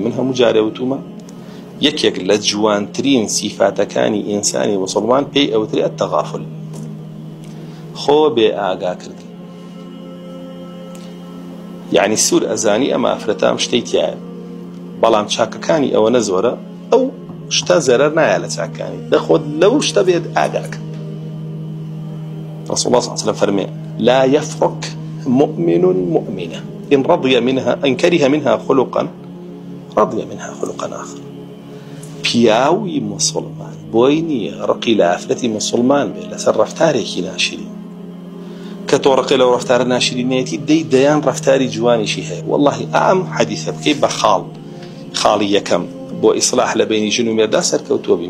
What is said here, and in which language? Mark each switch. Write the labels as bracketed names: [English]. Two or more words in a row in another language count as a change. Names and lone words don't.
[Central Kurdish] من هەموو جارێ وتومە یەکێک لە جوانترین سیفاتەکانی ئینسانی موسڵمان پێی ئەوترێ التەغافل، خۆ بێ ئاگاکردن. یعنی سوور ئەزانی ئەمە ئافرەتام شتەی تایە، بەڵام چاکەکانی ئەوەنە زۆرە، ئەو شتە زەرەر نایە لە چاکەکانی، دەخۆت لەو شتە بێت ئاگاکە. [Arabic] رسول الله صلى الله عليه وسلم فرمي لا يفرق مؤمن مؤمنة إن رضي منها إن كره منها خلقا رضي منها خلقا آخر. [Central Kurdish] پیاوی مسلمان بۆینی ڕقی لە ئافرەتی مسلمان بێ لەسەر ڕەفتارێکی ناشرین کە تۆ ڕقی لەو ڕەفتارە ناشرینێتی دەیان ڕەفتاری جوانیشی هەیە. والله ئەم حەدیثە بکەی بە خاڵی یەکەم بۆ ئیسلاح لە بینی ژن و مێردا سەرکەوتووەبی.